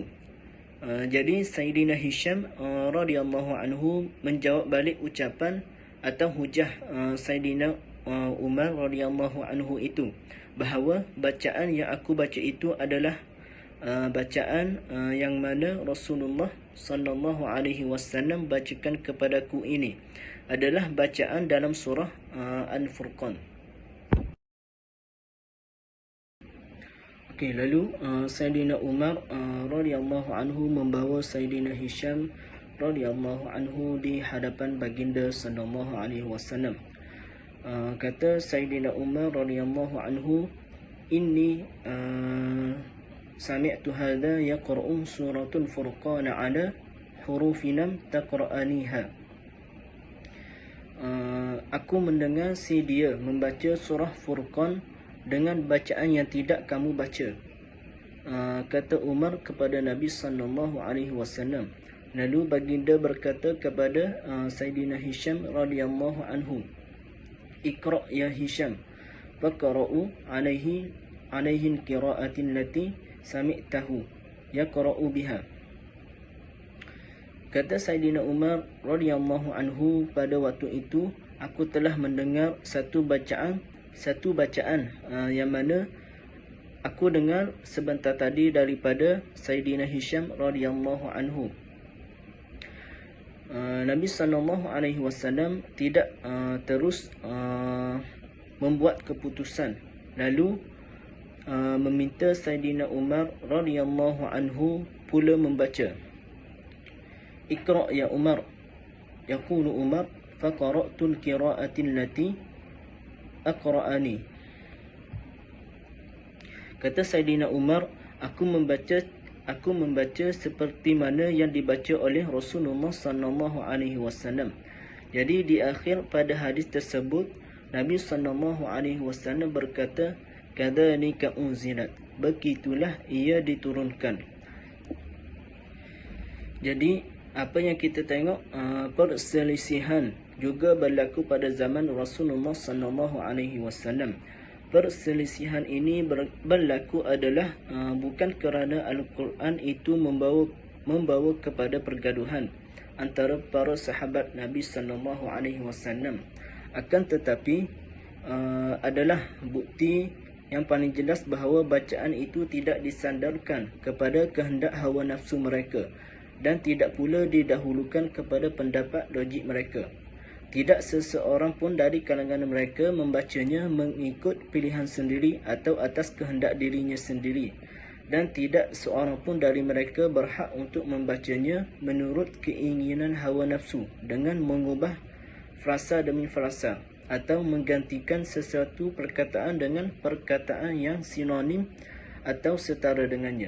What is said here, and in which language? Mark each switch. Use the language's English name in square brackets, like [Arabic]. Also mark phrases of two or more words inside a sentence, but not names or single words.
[Malay] Jadi Sayyidina Hisham [Arabic] رضي الله عنه [Malay] menjawab balik ucapan atau hujah Sayyidina Umar radhiyallahu anhu itu, bahawa bacaan yang aku baca itu adalah bacaan yang mana Rasulullah [Arabic] صلى الله عليه وسلم [Malay] bacakan kepadaku ini adalah bacaan dalam surah Al-Furqan. Okey, lalu Sayyidina Umar [Arabic] رضي الله عنه [Malay] membawa Sayyidina Hisham [Arabic] رضي الله عنه [Malay] di hadapan baginda [Arabic] صلى الله عليه وسلم. Kata Sayyidina Umar رضي الله عنه، إني سمعت هذا يقرأ سورة الفرقان على حروف لم تقرئنيها. [Malay] Aku mendengar si dia membaca surah Furqan dengan bacaan yang tidak kamu baca. Kata Umar kepada Nabi [Arabic] صلى الله عليه وسلم. [Malay] Lalu baginda berkata kepada Sayyidina Hisham [Arabic] رضي الله عنه، اقرأ يا هشام، فقرأ عليه القراءة التي سمعته يقرأ بها. [Malay] Kata Sayyidina Umar [Arabic] رضي الله عنه, [Malay] pada waktu itu aku telah mendengar satu bacaan yang mana aku dengar sebentar tadi daripada Sayyidina Hisham [Arabic] رضي الله عنه. [Malay] Nabi [Arabic] صلى الله عليه وسلم [Malay] tidak terus membuat keputusan, lalu meminta Sayyidina Umar [Arabic] رضي الله عنه [Malay] pula membaca. [Arabic] اقرأ يا عمر، يقول عمر، فقرأت القراءة التي أقرأني. [Malay] Kata Sayyidina Umar, aku membaca seperti mana yang dibaca oleh Rasulullah [Arabic] صلى الله عليه وسلم. [Malay] Jadi di akhir pada hadis tersebut Nabi [Arabic] صلى الله عليه وسلم [Malay] berkata, [Arabic] كذلك أنزلت, [Malay] begitulah ia diturunkan. Jadi apa yang kita tengok, perselisihan juga berlaku pada zaman Rasulullah [Arabic] صلى الله عليه وسلم. [Malay] Perselisihan ini berlaku adalah bukan kerana Al-Quran itu membawa kepada pergaduhan antara para sahabat Nabi [Arabic] صلى الله عليه وسلم, [Malay] akan tetapi adalah bukti yang paling jelas bahawa bacaan itu tidak disandarkan kepada kehendak hawa nafsu mereka dan tidak pula didahulukan kepada pendapat logik mereka. Tidak seseorang pun dari kalangan mereka membacanya mengikut pilihan sendiri atau atas kehendak dirinya sendiri, dan tidak seorang pun dari mereka berhak untuk membacanya menurut keinginan hawa nafsu dengan mengubah frasa demi frasa atau menggantikan sesuatu perkataan dengan perkataan yang sinonim atau setara dengannya.